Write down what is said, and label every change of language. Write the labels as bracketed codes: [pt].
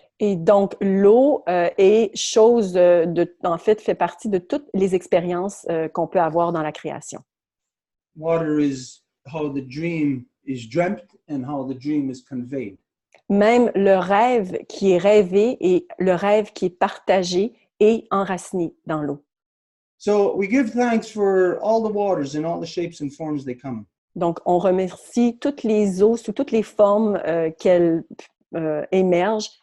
[fr] Et donc, l'eau est chose en fait, fait partie de toutes les expériences qu'on peut avoir dans la création. [en] Water is how the dream is dreamt and how the dream is conveyed. [fr] Même le rêve qui est rêvé et le rêve qui est partagé est enraciné dans l'eau. [en] So we give thanks for all the waters and all the shapes and forms they come in. [fr] Donc, on remercie toutes les eaux sous toutes les formes qu'elles émergent.